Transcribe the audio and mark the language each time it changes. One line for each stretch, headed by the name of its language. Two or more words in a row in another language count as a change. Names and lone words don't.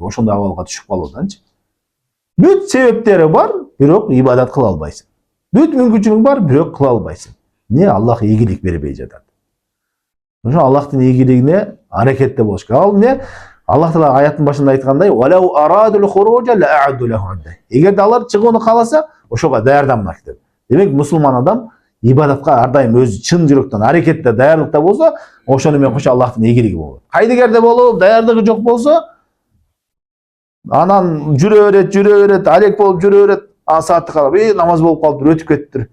Kyrgyz: Ошондой абалга түшүп калууданчы. Бүт себептери бар, бирок ибадат кыла албайсың. Бүт мүмкүнчүлүгүң бар, бирок кыла албайсың. Не Аллах ийгилик бербей жатат. Ошо Аллахтын ийгилигине аракетте болуш керек. Ал эмне? Аллах Таала аяттын башында айткандай,
Arabic: "ولو أرادوا الخروج لأعدوا له عدة".
Kyrgyz: Эгерде алар чыгууну кааласа, ошого даярданмак деп. Демек, мусулман адам ибадатка ар дайым өзү чын жүрөктөн аракетте, даярдыкта болсо, ошону менен кошо Аллахтын ийгилиги болот. Кайдыгерде болуп, даярдыгы жок болсо, анан жүрө берет, алек болуп жүрө берет, саатты карап, намаз болуп калыптыр, өтүп кетиптир.